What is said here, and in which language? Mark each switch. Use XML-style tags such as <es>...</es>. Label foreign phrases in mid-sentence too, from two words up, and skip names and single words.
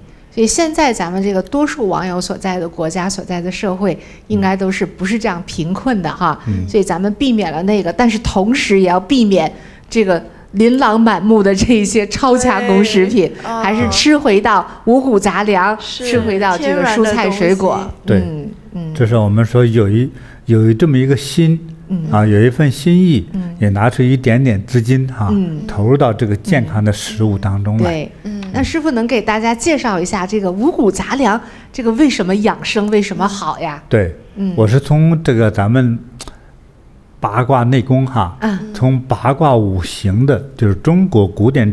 <zh>所以現在咱們這個多數網友所在的國家、所在的社會，應該都是不是這樣貧困的哈。所以咱們避免了那個，但是同時也要避免這個琳琅滿目的這些超加工食品，還是吃回到五谷雜糧，吃回到这個蔬菜水果。对，这是我們說有這麼一個心啊，有一份心意，也拿出一點點資金哈，投入到這個健康的食物當中來。對，那師父能給大家介紹一下這個五穀雜糧，這個為什麼養生，為什麼好呀？對，我是從這個咱們八卦內功哈，從八卦五行的，就是中國古典</zh>